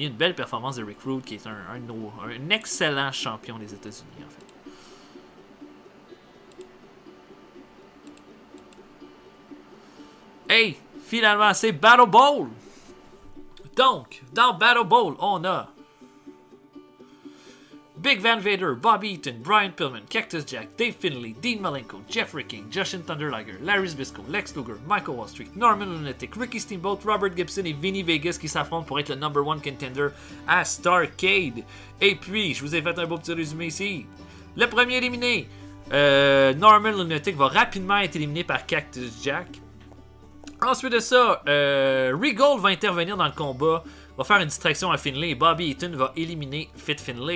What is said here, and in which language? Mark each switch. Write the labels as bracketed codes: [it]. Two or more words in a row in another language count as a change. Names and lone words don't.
[fr] Une belle performance de Rick Rude, qui est un excellent champion des États-Unis, en fait. Hey, finalement, c'est Battle Bowl! Donc, dans Battle Bowl, on a Big Van Vader, Bobby Eaton, Brian Pillman, Cactus Jack, Dave Finlay, Dean Malenko, Jeffrey King, Jushin Thunder Liger, Larry Zbyszko, Lex Luger, Michael Wall Street, Norman Lunatic, Ricky Steamboat, Robert Gibson et Vinny Vegas qui s'affrontent pour être le [en] number one contender [fr] à Starrcade. Et puis, je vous ai fait un beau petit résumé ici. Le premier éliminé, Norman Lunatic va rapidement être éliminé par Cactus Jack. Ensuite de ça, Regal va intervenir dans le combat, va faire une distraction à Finlay et Bobby Eaton va éliminer Fit Finlay.